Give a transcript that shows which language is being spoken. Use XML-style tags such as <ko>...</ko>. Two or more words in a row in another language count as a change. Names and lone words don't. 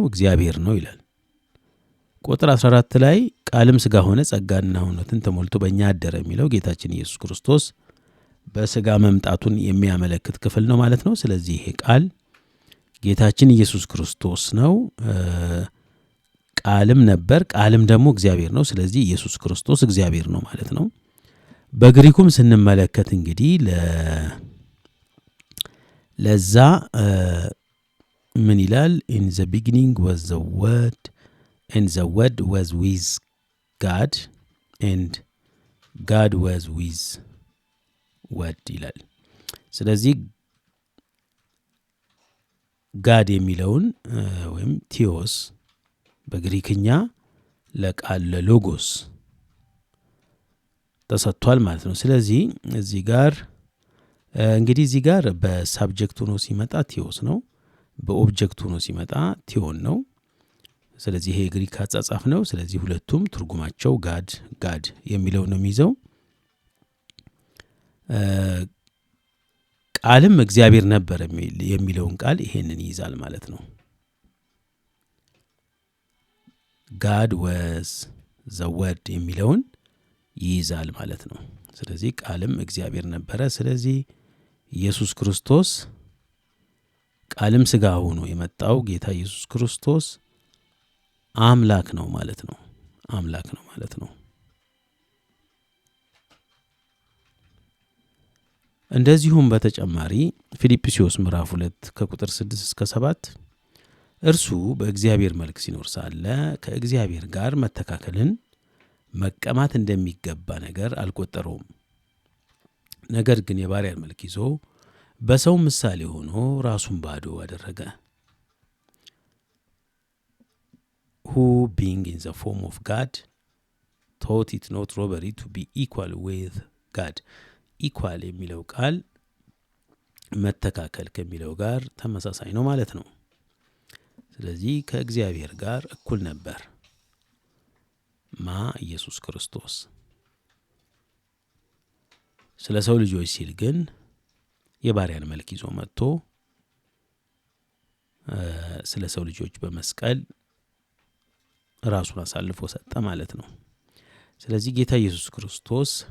<am>እግዚአብሔር ነው ይላል። ቁጥር 14 ላይ ቃልም ሥጋ ሆነ፣ ጸጋና እውነትን ተሞልቶ በእኛ አደረ የሚለው ጌታችን ኢየሱስ ክርስቶስ በሥጋ መምጣቱን የሚያመለክት ክፍል ነው ማለት ነው። ስለዚህ ይሄ ቃል ጌታችን ኢየሱስ ክርስቶስ ነው። ቃልም ነበር፣ ቃልም ደግሞ እግዚአብሔር ነው። ስለዚህ ኢየሱስ ክርስቶስ እግዚአብሔር ነው ማለት ነው። በግሪኩም ስንመለከት እንግዲህ ለዛ ምን ይላል?</am> <en>in the beginning was the word and the word was with God and God was with word</en> <am>ይላል። ስለዚህ ጋድ የሚለውን ወይም ቲዮስ በግሪክኛ ለቃል ለሎጎስ ተሰጥቷል ማለት ነው። ስለዚህ እዚህ ጋር እንግዲህ እዚህ ጋር በሳብጀክት ሆኖ ሲመጣ ቲዮስ ነው፣ በኦብጀክት ሆኖ ሲመጣ ቲዮን ነው። ስለዚህ ይሄ ግሪክ አጻጻፍ ነው። ስለዚህ ሁለቱም ትርጉማቸው ጋድ ጋድ የሚለው ነው የሚይዘው። ቃልም እግዚአብሔር ነበር የሚለውን ቃል ይሄንን ይይዛል ማለት ነው።</am> <en>God was the word</en> <am>የሚለውን ይይዛል ማለት ነው። ስለዚህ ቃልም እግዚአብሔር ነበረ። ስለዚህ ኢየሱስ ክርስቶስ ቃልም ሥጋ ሆኖ የመጣው ጌታ ኢየሱስ ክርስቶስ አምላክ ነው ማለት ነው። አምላክ ነው ማለት ነው። እንደዚሁም በተጨማሪ ፊልጵስዩስ ምዕራፍ 2 ከቁጥር 6 እስከ 7 እርሱ በእግዚአብሔር መልክ ሲኖር ሳለ ከእግዚአብሔር ጋር መተካከልን መቀማት እንደሚገባ ነገር አልቆጠረውም። ነገር ግን የባሪያን መልክ ይዞ በሰው ምሳሌ ሆኖ ራሱን ባዶ አደረገ።</am> <en>who being in the form of God thought it not robbery to be equal with God.</en> <am>equal የሚለው ቃል መተካከል ከሚለው ጋር ተመሳሳይ ነው ማለት ነው። ስለዚህ ከእግዚአብሔር ጋር እኩል ነበር ኢየሱስ ክርስቶስ። ስለ ሰው ልጆች ሲል ግን የባሪያን መልክ ይዞ መጥቶ ስለ ሰው ልጆች በመስቀል ራሱን አሳልፎ ሰጠ ማለት ነው። ስለዚህ ጌታ ኢየሱስ ክርስቶስ</am>